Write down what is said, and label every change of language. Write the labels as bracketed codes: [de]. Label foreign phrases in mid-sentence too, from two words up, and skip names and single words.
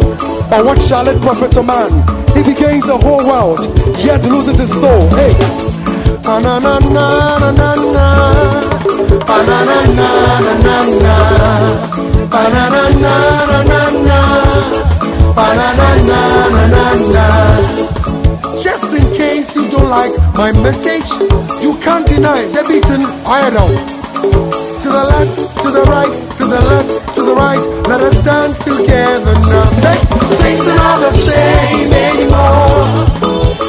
[en] But what shall it profit a man if he gains the whole world yet loses his soul? Hey, banana na na na na, banana na na na na, banana na na na na, banana na na na na. Just in case you don't like my message, you can't deny the beaten idol. To the left, to the right, to the left, to the right. Let us dance together now. Say, things are not the same anymore.